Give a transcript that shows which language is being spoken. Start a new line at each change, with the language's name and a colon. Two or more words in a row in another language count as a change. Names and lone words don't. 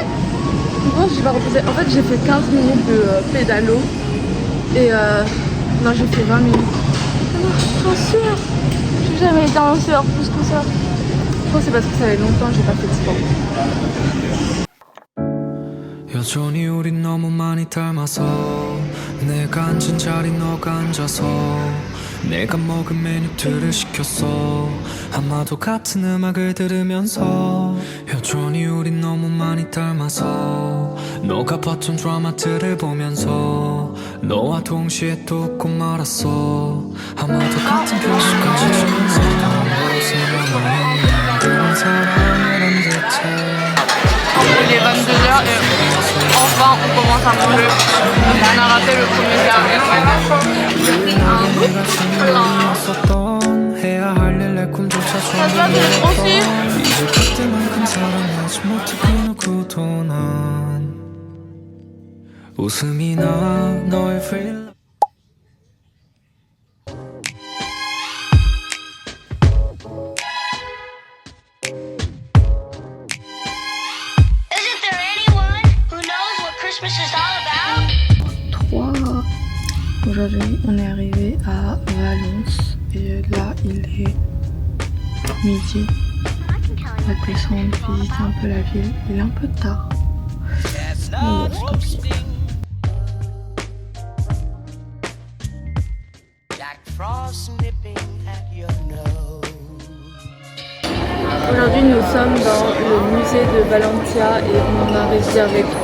French: Bon, je vais reposer. En fait j'ai fait 15 minutes de pédalo. Et non j'ai fait 20 minutes. Alors je suis en sueur. J'ai jamais été en sueur plus que ça. Je pense que c'est parce que ça fait longtemps que j'ai pas fait de sport.
Korean: 여전히 우린 너무 많이 닮아서 내가 앉은 자리 너가 앉아서 내가 먹은 메뉴들을 시켰어 아마도 같은 음악을 들으면서 여전히 우린 너무 많이 닮아서 너가 봤던 드라마들을 보면서 너와 동시에 또 웃고 말았어 아마도 같은 표정을 지으면서 그런 사랑이란 듯해
French: Il est 22h et enfin on commence à manger. On a raté le premier service.
Korean: 해야 할 일 내 꿈조차
French: aussi.
Korean: 이제 그때만큼 사랑하지 못해 그 누구도 난 웃음이 나 너의 free
English: Isn't there anyone who knows what Christmas is all about? 3.
French: Aujourd'hui on est arrivé à Valence et là il est midi. On va descendre, visiter un peu la ville. Il est un peu tard. Mais bon, tant pis. Aujourd'hui nous sommes dans le musée de Valentia et on en a réservé 3.